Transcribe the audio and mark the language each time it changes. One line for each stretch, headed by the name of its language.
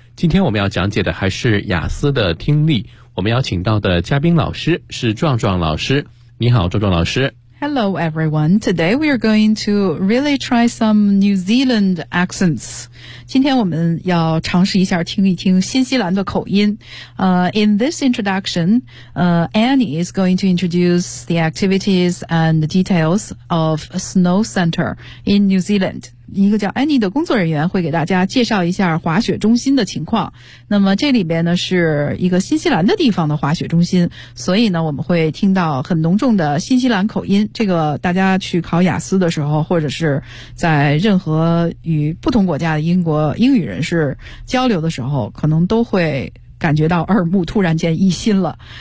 Chinese: 今天我们要讲解的还是雅思的听力，我们邀请到的嘉宾老师是壮壮老师。你好壮壮老师。
English: Hello everyone, today we are going to really try some New Zealand accents.
Chinese: 今天我们要尝试一下听一听新西兰的口音。
English: In this introduction, Annie is going to introduce the activities and the details of a snow center in New Zealand.
Chinese: 一个叫 Annie 的工作人员会给大家介绍一下滑雪中心的情况。那么这里边呢是一个新西兰的地方的滑雪中心，所以呢我们会听到很浓重的新西兰口音。这个大家去考雅思的时候，或者是在任何与不同国家的英语人士交流的时候，可能都会感觉到耳目突然间一新了。